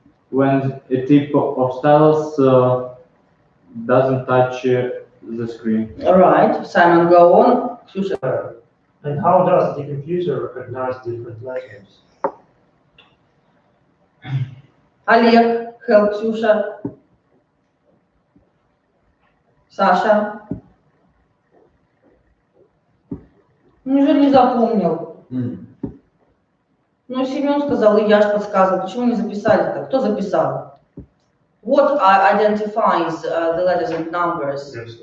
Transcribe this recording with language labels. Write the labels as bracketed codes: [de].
[en] When a tip of stylus doesn't touch the screen. All right, Simon, go on. Ksusha. And how does the computer recognize different letters? Олег, help Ксюша. [ru] Саша. Неужели не запомнил? Ну, Семен сказал, и Яш подсказывал. Почему не записали-то? Кто записал? [en] What identifies the letters and numbers?